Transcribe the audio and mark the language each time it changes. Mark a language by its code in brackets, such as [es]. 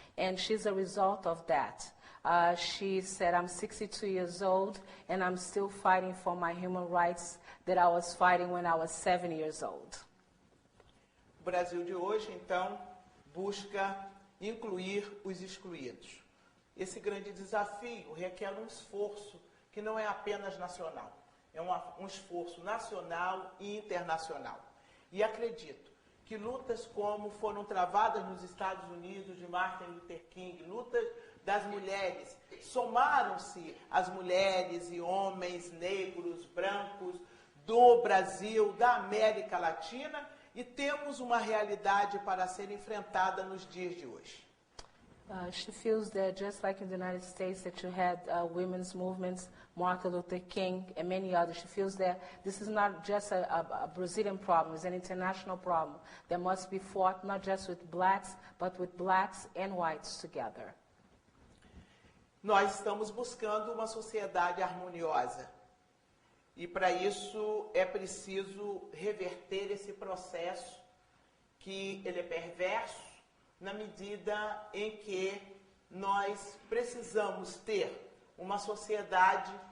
[en] And she's a result of that. She said, I'm 62 years old, and I'm still fighting for my human rights that I was fighting when I was 7 years old. [pt] O Brasil de hoje, então, busca incluir os excluídos. Esse grande desafio requer um esforço que não é apenas nacional, é um esforço nacional e internacional. E acredito que lutas como foram travadas nos Estados Unidos de Martin Luther King, lutas das mulheres, somaram-se as mulheres e homens negros, brancos do Brasil, da América Latina, e temos uma realidade para ser enfrentada nos dias de hoje. [en] She feels that just like in the United States that you had women's movements, Martin Luther King and many others, she feels that this is not just a Brazilian problem, it's an international problem that must be fought not just with blacks, but with blacks and whites together. [pt] Nós estamos buscando uma sociedade harmoniosa. E para isso é preciso reverter esse processo que ele é perverso, na medida em que nós precisamos ter uma sociedade